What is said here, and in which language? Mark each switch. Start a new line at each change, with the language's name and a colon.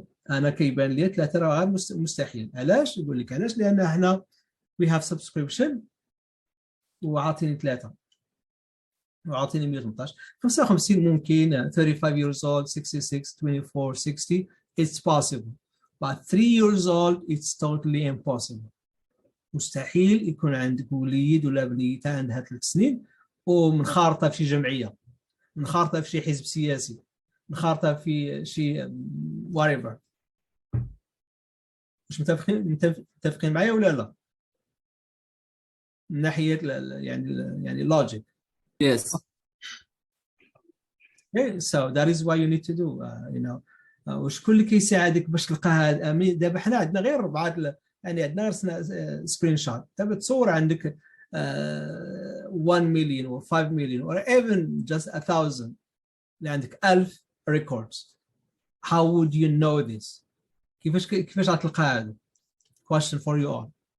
Arabic: أنا كيبان لي ثلاثة راه غير مستحيل. علاش؟ يقول لك علاش؟ لأن حنا
English: we have subscription
Arabic: وعاطيني ثلاثة وعاطيني
English: 118 55
Arabic: ممكن
English: 35 years old 66 24 60 it's possible but 3 years old it's totally impossible.
Arabic: مستحيل يكون عندك وليد ولا بنيته عندها 3 سنين ومنخرطه في شي جمعيه، منخرطه في شي حزب سياسي، منخرطه في شي whatever. مش متفقين معايا ولا لا؟ من ناحيه يعني logic.
English: Yes. Okay, so that is what you need to do.
Arabic: وشكون اللي كيساعدك باش تلقى هذا؟ دابا حنا عندنا غير بعض يعني عندنا غير سكرين شوت. دابا تصور عندك 1 مليون or 5 مليون
English: or even just
Arabic: 1000 اللي عندك 1000 records.
English: How would you know this?
Arabic: كيفاش غتلقى هذا؟
English: Question for you all.